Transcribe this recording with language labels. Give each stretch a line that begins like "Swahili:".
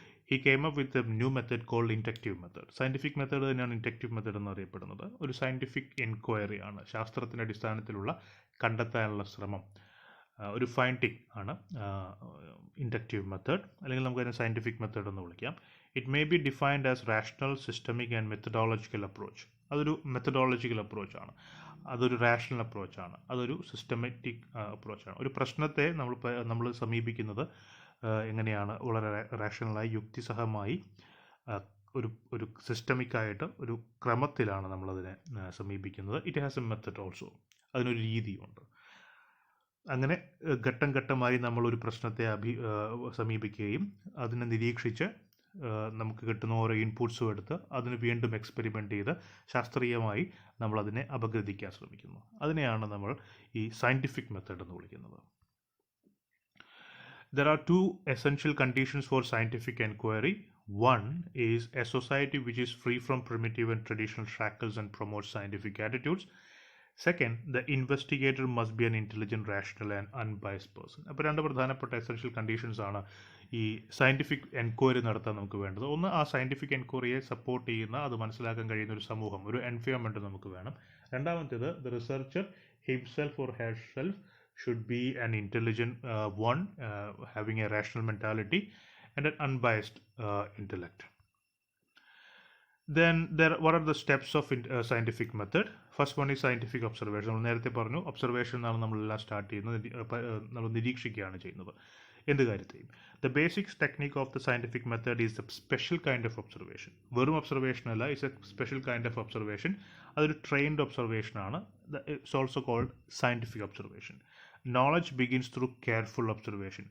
English: He came up with a new method called inductive method.
Malayalam: Scientific method തന്നെയാണ് inductive method എന്നറിയപ്പെടുന്നത്. ഒരു scientific enquiry ആണ്, ശാസ്ത്രത്തിൻ്റെ അടിസ്ഥാനത്തിലുള്ള കണ്ടെത്താനുള്ള ശ്രമം, ഒരു ഫൈൻഡിങ് ആണ് ഇൻഡക്റ്റീവ് മെത്തേഡ്, അല്ലെങ്കിൽ നമുക്ക് അതിനെ സയൻറ്റിഫിക് മെത്തേഡ് എന്ന് വിളിക്കാം.
English: It may be defined as rational, systemic and methodological approach.
Malayalam: അതൊരു മെത്തഡോളജിക്കൽ അപ്രോച്ചാണ്, അതൊരു റാഷണൽ അപ്രോച്ചാണ്, അതൊരു സിസ്റ്റമാറ്റിക് അപ്രോച്ചാണ്. ഒരു പ്രശ്നത്തെ നമ്മൾ സമീപിക്കുന്നത് എങ്ങനെയാണ്, വളരെ റാഷണലായി യുക്തിസഹമായി ഒരു സിസ്റ്റമിക്കായിട്ട് ഒരു ക്രമത്തിലാണ് നമ്മളതിനെ സമീപിക്കുന്നത്.
English: it has a method also,
Malayalam: അതിനൊരു രീതിയുണ്ട്. അങ്ങനെ ഘട്ടം ഘട്ടമായി നമ്മളൊരു പ്രശ്നത്തെ സമീപിക്കുകയും അതിനെ നിരീക്ഷിച്ച് നമുക്ക് കിട്ടുന്ന ഓരോ ഇൻപുട്സും എടുത്ത് അതിന് വീണ്ടും എക്സ്പെരിമെൻ്റ് ചെയ്ത് ശാസ്ത്രീയമായി നമ്മളതിനെ അപഗ്രഥിക്കാൻ ശ്രമിക്കുന്നു. അതിനെയാണ് നമ്മൾ ഈ സയൻറ്റിഫിക് മെത്തേഡ് എന്ന് വിളിക്കുന്നത്.
English: There are two essential conditions for scientific inquiry. One is a society which is free from primitive and traditional shackles and promotes scientific attitudes. Second, the investigator must be an intelligent, rational and unbiased person.
Malayalam: അപ്പോൾ രണ്ട് പ്രധാനപ്പെട്ട essential conditions ആണ് ഈ scientific enquiry നടത്താൻ നമുക്ക് വേണ്ടത്. ഒന്ന്, ആ സയൻറ്റിഫിക് എൻക്വയറിയെ സപ്പോർട്ട് ചെയ്യുന്ന, അത് മനസ്സിലാക്കാൻ കഴിയുന്ന ഒരു സമൂഹം, ഒരു എൻവയോൺമെൻറ്റ് നമുക്ക് വേണം. രണ്ടാമത്തേത്,
English: The researcher himself or herself should be an intelligent one, having a rational mentality and an unbiased intellect. Then what are the steps of scientific method? First one is scientific observation.
Malayalam: നമ്മൾ നേരത്തെ പറഞ്ഞു, observation എന്നാണ് നമ്മളെല്ലാം start ചെയ്യുന്നത്, നമ്മൾ നിരീക്ഷിക്കുകയാണ് ചെയ്യുന്നത് എന്ത് കാര്യത്തെയും.
English: The basics technique of the scientific method is a special kind of observation.
Malayalam: വെറും ഒബ്സർവേഷൻ അല്ല,
English: It's a special kind of observation.
Malayalam: അതൊരു ട്രെയിൻഡ് ഒബ്സർവേഷൻ ആണ്.
English: It's also called scientific observation. Knowledge begins through careful observation.